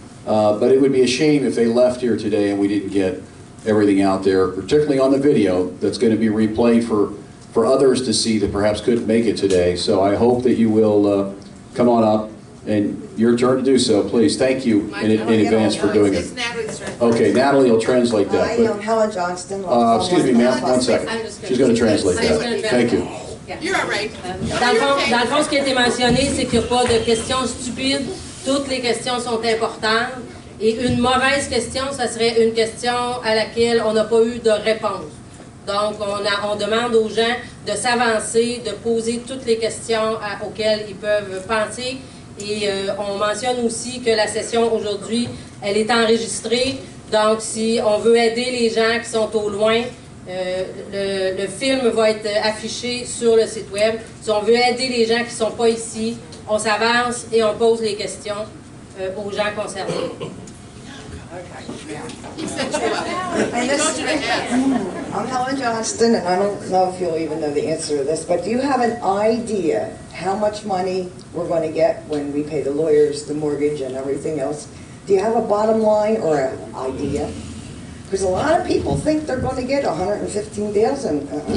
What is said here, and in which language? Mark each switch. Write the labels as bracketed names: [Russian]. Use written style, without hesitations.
[English] But it would be a shame if they left here today and we didn't get everything out there, particularly on the video that's going to be replayed for others to see that perhaps couldn't make it today. So I hope that you will come on up, and your turn to do so, please. Thank you in advance for doing it. Okay, Natalie will translate that. I am Helen Johnston. Excuse me, ma'am, 1 second. She's going to translate that. Thank you. You're all right. [French] Dans le fond, ce qui a été mentionné, c'est qu'il n'y a pas de questions stupides. Toutes les questions sont importantes. Et une mauvaise question, ça serait une question à laquelle on n'a pas eu de réponse. Donc, on demande aux gens de s'avancer, de poser toutes les questions auxquelles ils peuvent penser. Et on mentionne aussi que la session aujourd'hui, elle est enregistrée. Donc, si on veut aider les gens qui sont au loin, le film va être affiché sur le site web. Si on veut aider les gens qui ne sont pas ici, on s'avance et on pose les questions aux gens concernés. [English] I'm Helen Johnston, and I don't know if you'll even know the answer to this, but do you have an idea how much money we're going to get when we pay the lawyers, the mortgage, and everything else? Do you have a bottom line or an idea? Because a lot of people think they're going to get $115,000.